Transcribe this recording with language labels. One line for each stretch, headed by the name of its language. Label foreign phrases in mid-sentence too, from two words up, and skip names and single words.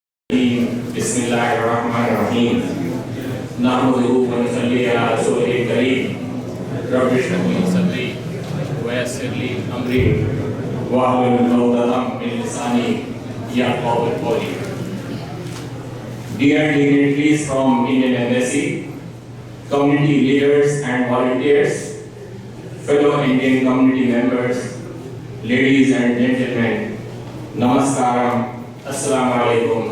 Arabic: بسم الله الرحمن الرحيم نحمده ونصلي على الرسول الكريم رب اشرح لي صدري ويسر لي أمري واحلل عقدة من لساني يفقهوا قولي.
English: Dear dignitaries from Indian Embassy, community leaders and volunteers, fellow Indian community members, ladies and gentlemen, Namaskaram,
Arabic: السلام عليكم.